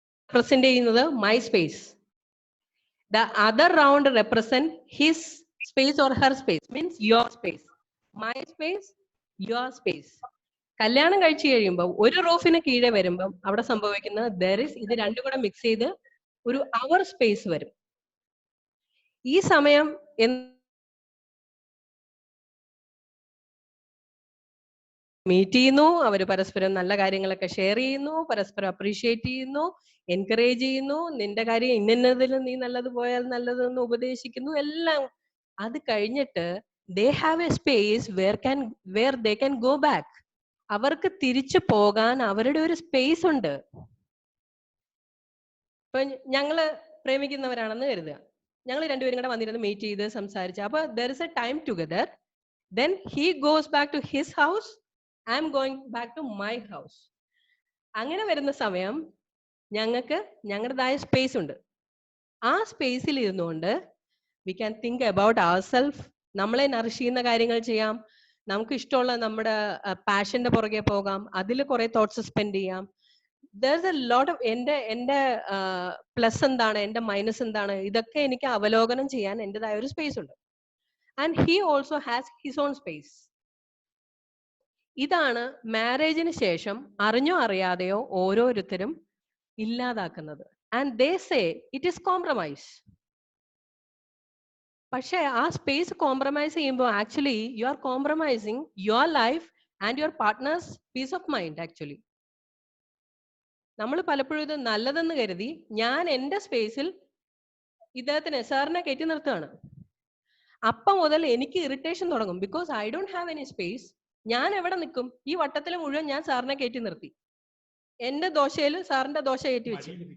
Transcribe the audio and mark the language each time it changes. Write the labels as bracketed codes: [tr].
[en] represent ചെയ്യുന്നത് my space. The other round represent his space or her space, means your space. My space, your space. [ml] കല്യാണം കഴിച്ചു കഴിയുമ്പോൾ ഒരു റൂഫിന് കീഴെ വരുമ്പം അവിടെ സംഭവിക്കുന്ന ഇത് രണ്ടും കൂടെ മിക്സ് ചെയ്ത് ഒരു അവർ സ്പേസ് വരും. ഈ സമയം മീറ്റ് ചെയ്യുന്നു, അവർ പരസ്പരം നല്ല കാര്യങ്ങളൊക്കെ ഷെയർ ചെയ്യുന്നു, പരസ്പരം അപ്രീഷിയേറ്റ് ചെയ്യുന്നു, എൻകറേജ് ചെയ്യുന്നു, നിന്റെ കാര്യം ഇന്നതിൽ നീ നല്ലത് പോയാൽ നല്ലതെന്ന് ഉപദേശിക്കുന്നു, എല്ലാം. അത് കഴിഞ്ഞിട്ട് [en] they have a space where they can go back. [ml] അവർക്ക് തിരിച്ചു പോകാൻ അവരുടെ ഒരു സ്പേസ് ഉണ്ട്. ഇപ്പൊ ഞങ്ങള് പ്രേമിക്കുന്നവരാണെന്ന് കരുതുക, ഞങ്ങൾ രണ്ടുപേരും കൂടെ വന്നിരുന്ന് മീറ്റ് ചെയ്ത് സംസാരിച്ചു, അപ്പൊ [en] there is a time together, then he goes back to his house, I am going back to my house. [ml] അങ്ങനെ വരുന്ന സമയം ഞങ്ങൾക്ക് ഞങ്ങളുടേതായ സ്പേസ് ഉണ്ട്. ആ സ്പേസിൽ ഇരുന്നുകൊണ്ട് [en] we can think about ourselves, [ml] നമ്മളെ നറിഷ് ചെയ്യുന്ന കാര്യങ്ങൾ ചെയ്യാം, നമുക്ക് ഇഷ്ടമുള്ള നമ്മുടെ പാഷന്റെ പുറകെ പോകാം, അതിൽ കുറെ തോട്ട്സ് സ്പെൻഡ് ചെയ്യാം. [en] there's a lot of [ml] എന്റെ പ്ലസ് എന്താണ്, എന്റെ മൈനസ് എന്താണ്, ഇതൊക്കെ എനിക്ക് അവലോകനം ചെയ്യാൻ എന്റേതായ ഒരു സ്പേസ് ഉണ്ട്. [en] and he also has his own space. [ml] ഇതാണ് മാരേജിന് ശേഷം അറിഞ്ഞോ അറിയാതെയോ ഓരോരുത്തരും ഇല്ലാതാക്കുന്നത്. [en] And they say it is compromise. [ml] പക്ഷെ ആ സ്പേസ് കോംപ്രമൈസ് ചെയ്യുമ്പോൾ [en] Actually you are compromising your life and your partner's peace of mind actually. [ml] നമ്മൾ പലപ്പോഴും ഇത് നല്ലതെന്ന് കരുതി ഞാൻ എൻ്റെ സ്പേസിൽ ഇദ്ദേഹത്തിന് സാറിനെ കയറ്റി നിർത്തുകയാണ്. അപ്പം മുതൽ എനിക്ക് ഇറിറ്റേഷൻ തുടങ്ങും. [en] Because I don't have any space. [ml] ഞാൻ എവിടെ നിൽക്കും? ഈ വട്ടത്തിൽ മുഴുവൻ ഞാൻ സാറിനെ കയറ്റി നിർത്തി. എന്റെ ദോശയിൽ സാറിന്റെ ദോശ കയറ്റി വെച്ചു.